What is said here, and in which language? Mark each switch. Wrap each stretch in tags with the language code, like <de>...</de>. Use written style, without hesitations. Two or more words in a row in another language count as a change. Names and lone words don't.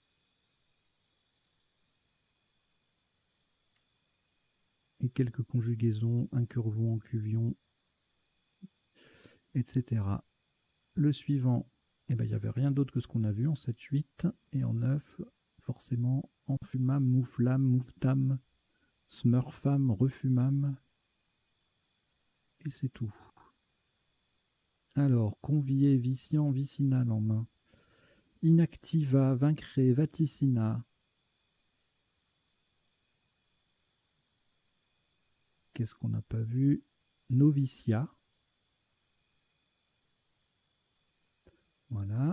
<fr>Et quelques conjugaisons, incurvon, encuvion, etc. Le suivant, eh ben, il n'y avait rien d'autre que ce qu'on a vu en 7-8 et en 9, forcément, enfumam, mouflam, mouftam, smurfam, refumam. Et c'est tout. Alors, convier, viciant, vicinal en main. Inactiva, vaincré, vaticina. Qu'est-ce qu'on n'a pas vu? Novicia. Voilà.</fr>